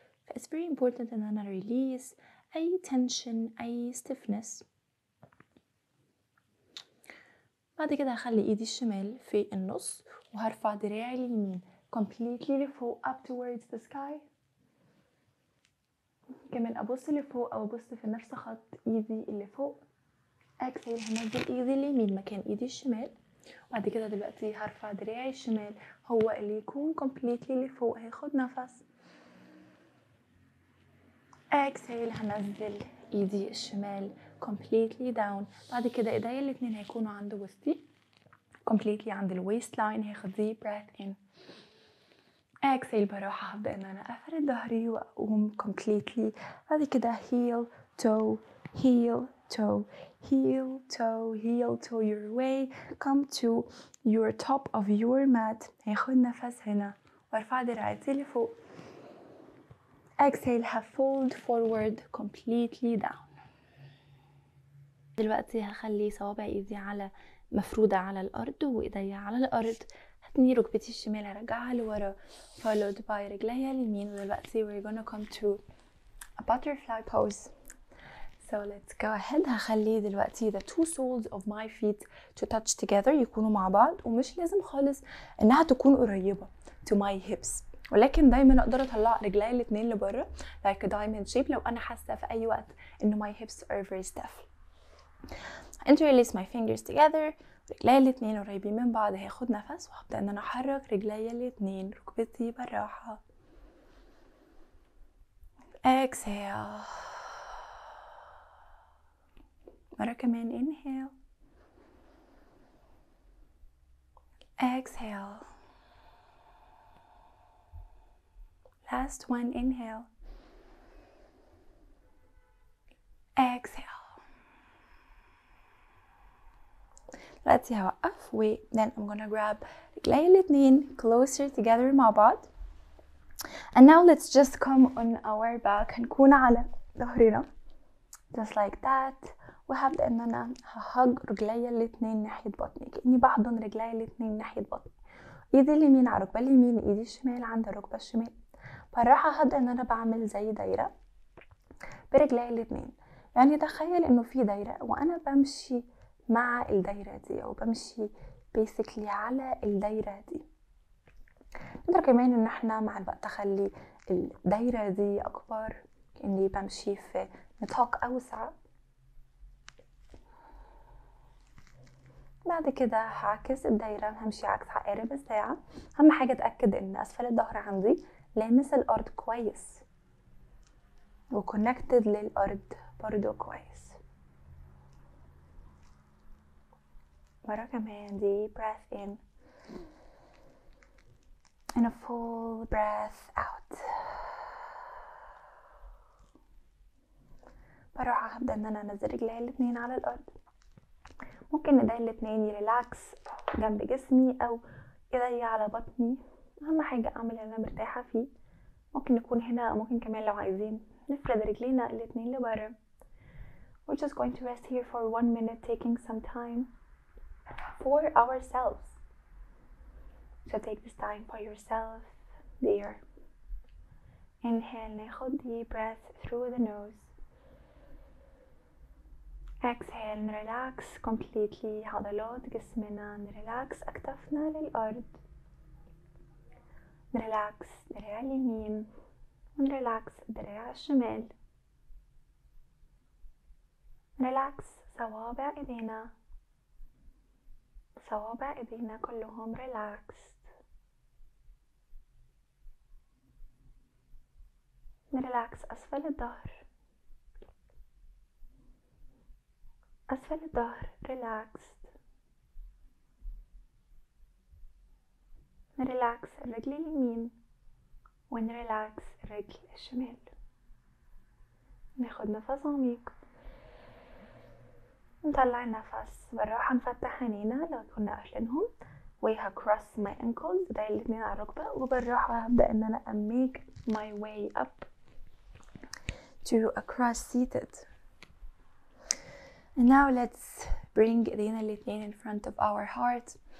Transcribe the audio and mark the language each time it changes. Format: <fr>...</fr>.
<en>ف it's very important</en> <ar>ان انا</ar> <en>release اي tension اي stiffness.</en> <ar>بعد كده هخلي ايدي الشمال في النص وهرفع دراعي اليمين</ar> <en>completely</en> <ar>لفوق</ar> <en>up towards the sky.</en> <ar>كمان ابص لفوق او ابص في نفس خط ايدي اللي فوق. اكسل هنزل ايدي اليمين مكان ايدي الشمال. بعد كده دلوقتي هرفع دراعي الشمال هو اللي يكون completely لفوق. هاخد نفس. اكسل هنزل ايدي الشمال completely down. بعد كده ايديا الاتنين هيكونوا عند وسطي completely عند الويست لاين. هاخد</ar> <en>deep breath in.</en> <ar>اكسل براحة هبدأ ان انا افرد ظهري واقوم completely.</ar> <en>بعد كده heel toe heel toe heel toe heel toe your way. come to your top of your mat.</en> <ar>هاخد نفس هنا وارفع دراعتي لفوق.</ar> <en>exhale fold forward completely down.</en> <ar>دلوقتي هخلي صوابع ايدي على مفرودة على الارض وايديا على الارض. هتني ركبتي الشمال هرجعها لورا</ar> <en>followed by</en> <ar>رجليا اليمين. ودلوقتي</ar> <en>we're gonna come to a butterfly pose. So let's go ahead.</en> <ar>هخلي دلوقتي</ar> <en>the two soles of my feet to touch together</en> <ar>يكونوا مع بعض، ومش لازم خالص انها تكون قريبة</ar> <en>to my hips،</en> <ar>ولكن دايما اقدر اطلع رجلي الاتنين لبره</ar> <en>like a diamond shape</en> <ar>لو انا حاسة في اي وقت ان</ar> <en>my hips are very stiff. interlace my fingers together.</en> <ar>رجلي الاتنين قريبين من بعض. هاخد نفس وهبدأ ان انا احرك رجلي الاتنين ركبتي بالراحة.</ar> <en>exhale.</en> <ar>مرة كمان</ar> <en>inhale. exhale. last one inhale. exhale.</en> <ar>دلوقتي هوقف و</ar> <en>then I'm gonna grab</en> <ar>رجلي الاتنين</ar> <en>closer together</en> <ar>مع بعض.</ar> <en>and now let's just come on our back.</en> <ar>هنكون على ظهرنا</ar> <en>just like that.</en> <ar>وهبدأ ان انا ههج رجلي الاتنين ناحية بطني كأني بحضن رجلي الاتنين ناحية بطني. ايدي اليمين على الركبة اليمين، ايدي الشمال عند الركبة الشمال. بالراحة هبدأ ان انا بعمل زي دايرة برجلي الاتنين. يعني تخيل انه في دايرة وانا بمشي مع الدايرة دي او بمشي basically على الدايرة دي. نقدر كمان ان احنا مع الوقت اخلي الدايرة دي اكبر كأني بمشي في نطاق اوسع. بعد كده هعكس الدايرة، همشي عكس عقارب الساعة. اهم حاجة اتأكد ان اسفل الظهر عندي لامس الارض كويس وكونكتد للارض برضو كويس. مرة كمان</ar> <en>deep breath in and a full breath out.</en> <ar>بروح هبدأ ان انا انزل رجلي الاتنين على الارض. ممكن ايدي الاتنين يريلاكس جنب جسمي او ايدي على بطني. اهم حاجة اعمل اللي انا مرتاحة فيه. ممكن نكون هنا او ممكن كمان لو عايزين نفرد رجلينا الاتنين لبره.</ar> <en>We're just going to rest here for 1 minute, taking some time for ourselves. So take this time for yourself there. Inhale,</en> <ar>ناخد</ar> <en>deep breath through the nose. exhale,</en> <ar>نريلاكس</ar> <en>completely</en> <ar>عضلات جسمنا، نريلاكس أكتافنا للأرض، نريلاكس دراع اليمين ونريلاكس الدراع الشمال. ريلاكس صوابع ايدينا. صوابع ايدينا كلهم ريلاكس. نريلاكس أسفل الظهر. أسفل الظهر ريلاكس. نريلاكس الرجل اليمين ونريلاكس الرجل الشمال. ناخد نفس عميق، نطلع النفس بالراحة، نفتح عينينا لو كنا قافلينهم.</ar> <en>cross my ankles،</en> <ar>ده الاتنين على الركبة، وبالراحة هبدأ ان انا</ar> <en>make my way up to a cross seated. And now let's bring</en> <ar>ايدينا الاتنين</ar> <en>in front of our heart.</en>